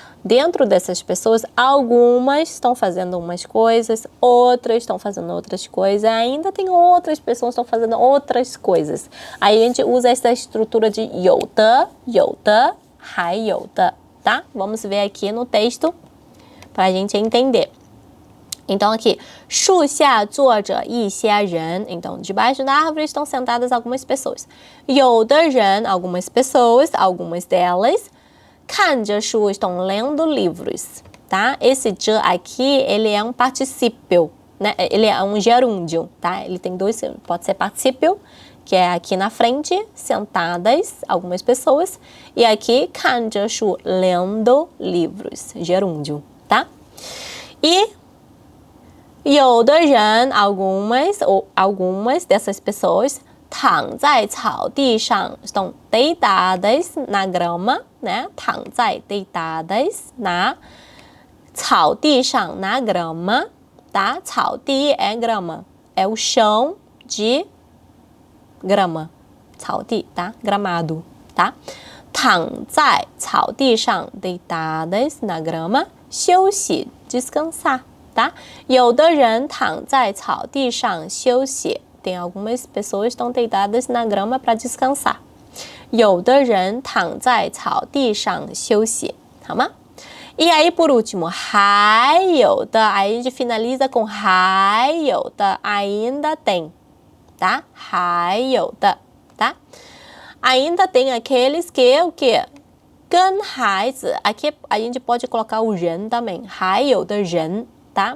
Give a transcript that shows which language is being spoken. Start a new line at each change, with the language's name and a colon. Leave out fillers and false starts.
Portuguese: Dentro dessas pessoas, algumas estão fazendo umas coisas, outras estão fazendo outras coisas, ainda tem outras pessoas que estão fazendo outras coisas. Aí a gente usa essa estrutura de 有的, 有的, 还有的, tá? Vamos ver aqui no texto para a gente entender. Então aqui,
Chinese: 树下坐着一些人.
Portuguese: Então, debaixo da árvore estão sentadas algumas pessoas.
Chinese: 有的人,
Portuguese: algumas pessoas, algumas delas.
Chinese: 看着书,
Portuguese: estão lendo livros, tá? Esse de aqui, ele é um particípio, né? Ele é um gerúndio, tá? Ele tem dois, pode ser particípio, que é aqui na frente, sentadas, algumas pessoas, e aqui,
Chinese: 看着书,
Portuguese: lendo livros, gerúndio, tá? E
Chinese: 有的人,
Portuguese: algumas dessas pessoas,
Chinese: 躺在草地上,
Portuguese: estão deitadas na grama, né? 躺在 deitadas na 草地上, na grama, tá? 草地 é grama, é o chão de grama, 草地, tá? Gramado, tá?
Chinese: 躺在草地上
Portuguese: deitadas na grama, 休息 descansar, tá?
Chinese: 有的人躺在草地上休息.
Portuguese: Tem algumas pessoas que estão deitadas na grama para descansar.
Chinese: 有的人躺在草地上休息, 好吗?
Portuguese: E aí, por último,
Chinese: 还有的,
Portuguese: aí a gente finaliza com 还有的, ainda tem, tá?
Chinese: 还有的, tá?
Portuguese: Ainda tem aqueles que, o quê?
Chinese: 跟孩子,
Portuguese: aqui a gente pode colocar o 人 também,
Chinese: 还有的人,
Portuguese: tá?